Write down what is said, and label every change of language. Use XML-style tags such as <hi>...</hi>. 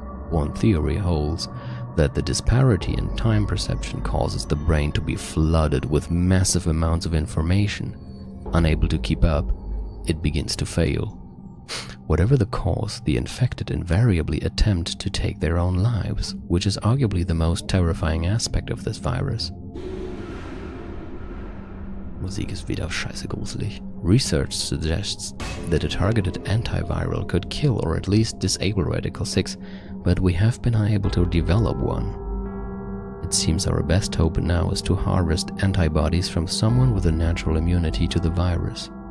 <en>One theory holds that the disparity in time perception causes the brain to be flooded with massive amounts of information. Unable to keep up, it begins to fail. Whatever the cause, the infected invariably attempt to take their own lives, which is arguably the most terrifying aspect of this virus.</en> <de>Musik ist wieder scheiße gruselig.</de> <en>Research suggests that a targeted antiviral could kill or at least disable Radical 6, but we have been unable to develop one. It seems our best hope now is to harvest antibodies from someone with a natural immunity to the virus.</en>